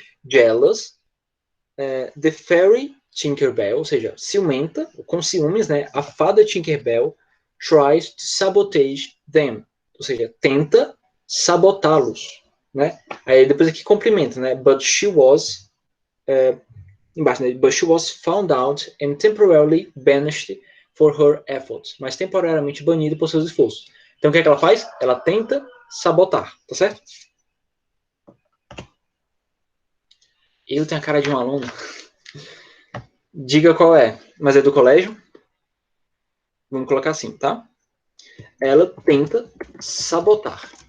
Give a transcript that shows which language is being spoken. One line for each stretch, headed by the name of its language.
English: Jealous, the fairy
Portuguese: Tinkerbell, ou seja, ciumenta, com ciúmes, né? A fada Tinkerbell
English: tries to sabotage them,
Portuguese: ou seja, tenta sabotá-los, né? Aí depois aqui complementa, né?
English: But she was
Portuguese: embaixo, né?
English: But she was found out and temporarily banished for her efforts,
Portuguese: mas temporariamente banida por seus esforços. Então o que é que ela faz? Ela tenta sabotar, tá certo? Ele tem a cara de um aluno. Diga qual é, mas é do colégio? Vamos colocar assim, tá? Ela tenta sabotar.